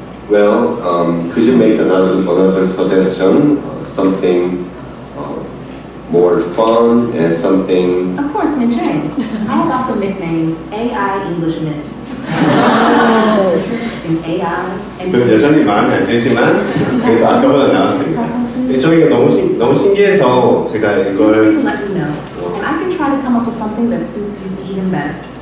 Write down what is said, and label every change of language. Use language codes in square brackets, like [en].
[en] Well, could you make another suggestion? Something more fun and something. Of course, Min Chang. How about the nickname AI English Min? In AI and [ko] 여전히 마음에 안 들지만 그래도 아까보다 나았습니다. 저희가 너무 신기해서 제가 이걸 [en] let me know, and I can try to come up with something that suits you even better.